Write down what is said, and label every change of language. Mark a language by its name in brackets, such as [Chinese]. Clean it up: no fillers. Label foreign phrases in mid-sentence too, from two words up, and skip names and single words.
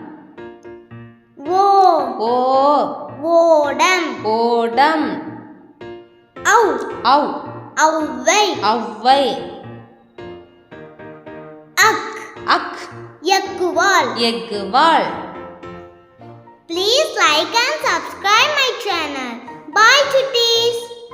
[Tamil] ஓ ஓ ஓடம் ஓடம் ஔ ஔ ஔவை ஔவை அக் அக் [English] எக்குவால் எக்குவாள். Please like and subscribe my channel. Bye chutties.